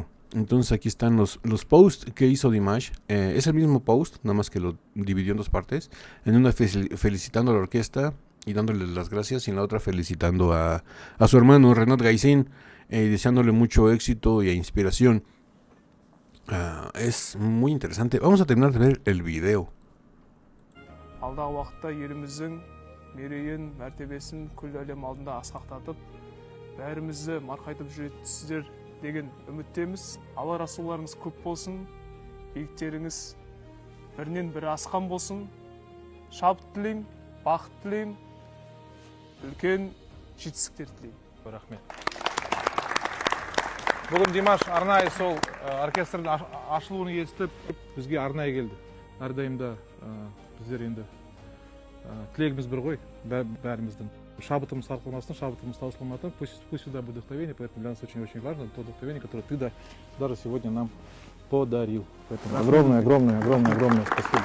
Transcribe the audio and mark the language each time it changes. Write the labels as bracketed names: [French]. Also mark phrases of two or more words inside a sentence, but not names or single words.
[Spanish] Entonces aquí están los posts que hizo Dimash. Es el mismo post, nada más que lo dividió en dos partes. En una felicitando a la orquesta y dándole las gracias, y en la otra felicitando a su hermano Renat Gaisin, deseándole mucho éxito y inspiración. Es muy interesante. Vamos a terminar de ver el video. [Kazakh] Алдағы уақытта еліміздің мерейін, мәртебесін күллі әлем алдында асқақтатып, бәрімізді марқайтып жүретсіздер деген үміттеміз. Алла расуларыңыз көп болсын, биіктеріңіз бірінен бірі асқан болсын. Шабыт тілеймін, бақыт тілеймін, үлкен жетістіктер тілеймін. Рахмет. Бүгін Димаш арнайы сол оркестрдің ашылуын естіп бізге арнайы келді. Әрдайым да біздер енді тілегіміз бір ғой, бәріміздің. Шабытымыз сарқылмасын, шабытымыз таусылмасын, [Russian] пусть сюда будет вдохновение, поэтому для нас очень-очень важно то вдохновение, которое ты даже сегодня нам подарил. Поэтому огромное спасибо.